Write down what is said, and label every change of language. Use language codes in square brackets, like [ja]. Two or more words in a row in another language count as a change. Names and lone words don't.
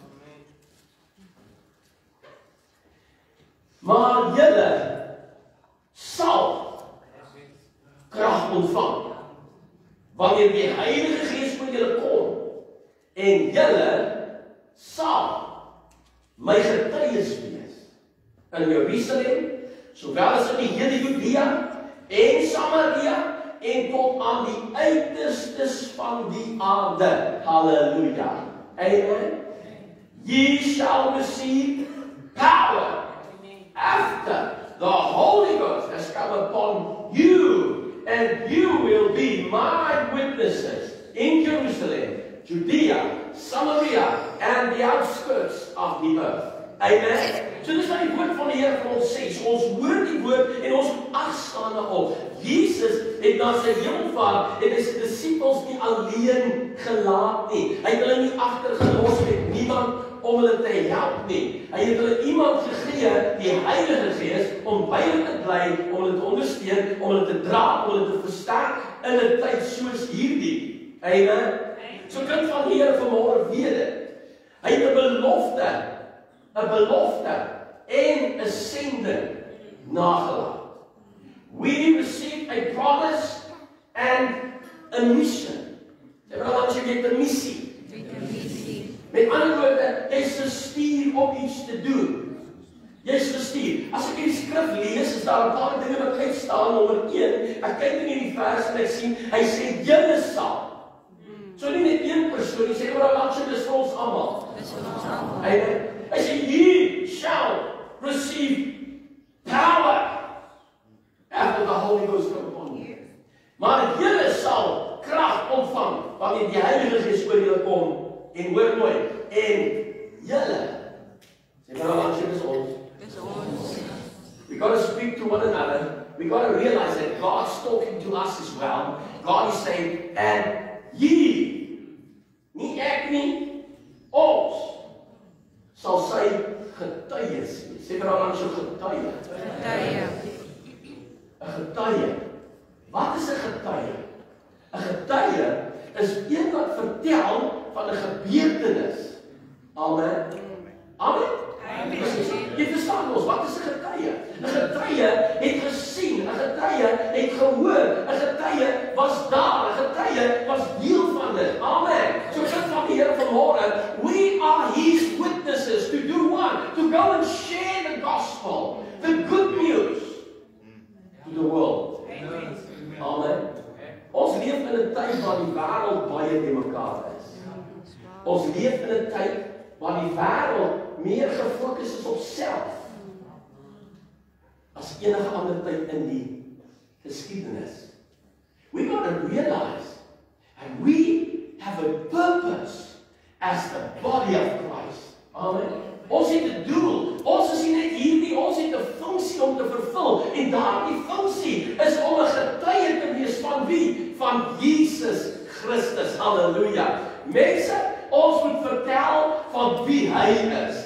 [af] Maar julle sal krag ontvang wanneer die Heilige Gees oor julle kom, en julle sal my getuies wees in Jerusalem, sowel as in die hele Judea en Samaria en tot aan die uiterstes van die aarde. Halleluja. Amen. [en] Ye shall receive power after the Holy Ghost has come upon you. And you will be my witnesses in Jerusalem, Judea, Samaria, and the outskirts of the earth. Amen. [af] So dis wat die woord van die Here vir ons sê. So ons hoor die woord en ons agstaan daarop. Jesus het na sy hemelvaart en sy disippels nie alleen gelaat nie. Hy het hulle nie agtergelos met niemand om hulle te help nie. Hy het hulle iemand gegee, die Heilige Gees, om by hulle te bly, om hulle te ondersteun, om hulle te dra, om hulle te versterk in 'n tyd soos hierdie. Amen. So kind van die Here vanmôre weet dit. Hy het 'n belofte en 'n sending nagelaat. [en] We received a promise and a mission. [af] Jy het 'n missie. Met ander woorde, jy is gestuur om iets te doen. Jy is gestuur. As ek die skrif lees, is daar 'n paar dinge wat uitstaan. Nommer 1, ek kyk in hierdie vers en ek sien, hy sê julle sal. So nie net een persoon, hy sê maar langs dis vir ons almal. Dis vir ons almal. Hy sê [en] ye shall receive power after the Holy Ghost comes upon you. [af] Maar julle sal krag ontvang wanneer die Heilige Gees oor julle kom. En hoor mooi, en julle, sê maar langs dis ons. Dis ons. [en] We got to speak to one another. We got to realize that God's talking to us as well. God is saying, and ye, [af] nie ek nie, ons sal sy getuies wees. Sê maar langs jou getuie. Getuie. 'n Getuie. Wat is 'n getuie? 'n Getuie is een wat vertel van 'n gebeurtenis. Amen. Amen. Jy verstaan ons, wat is 'n getuie? 'n Getuie het gesien, 'n getuie het gehoor, 'n getuie was daar, 'n getuie was deel van dit. Amen. So kind van die Here vanmôre, [en] we are his witnesses to do what? To go and share the gospel, the good news to the world. Amen. [af] Ons leef in 'n tyd waar die wêreld baie te mekaar is. Ons leef in 'n tyd waar die wêreld meer gefokus is op self as enige ander tyd in die geskiedenis. [en] We got to realize and we have a purpose as the body of Christ. [af] Amen. Ons het 'n doel. Ons is nie net hierdie, ons het 'n funksie om te vervul. En daardie funksie is om 'n getuie te wees van wie? Van Jesus Christus. Halleluja. Mense, ons moet vertel van wie hy is.